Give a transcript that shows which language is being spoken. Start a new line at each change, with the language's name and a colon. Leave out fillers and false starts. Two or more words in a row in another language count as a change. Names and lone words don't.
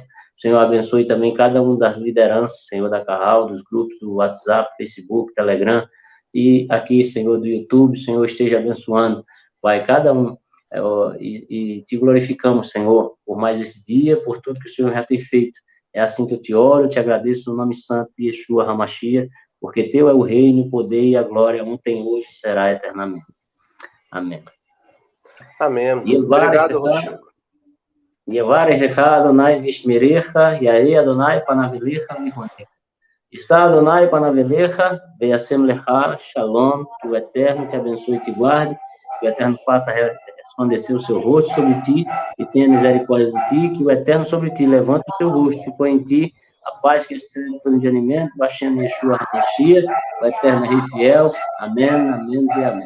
Portuguese: Senhor, abençoe também cada um das lideranças, Senhor, da Carral, dos grupos do WhatsApp, Facebook, Telegram, e aqui, Senhor, do YouTube, Senhor, esteja abençoando, Pai, cada um, e te glorificamos, Senhor, por mais esse dia, por tudo que o Senhor já tem feito. É assim que eu te oro, eu te agradeço no nome santo de Yeshua HaMashiach, porque teu é o reino, o poder e a glória, ontem, hoje e será eternamente. Amém. Amém. Obrigado, Rochigo.
Hebrew: יברכך אדוני וישמרך, יאר אדוני פניו אליך ויחנך. ישא אדוני פניו אליך, וישם לך, שלום,
Portuguese: que o Eterno te abençoe e te guarde, que o Eterno faça resplandecer o seu rosto sobre ti e tenha misericórdia de ti, que o Eterno sobre ti levante o seu rosto e põe em ti a paz que excede todo entendimento, baixando Yeshua HaMashiach, o Eterno Rei fiel. Amém, amém e amém.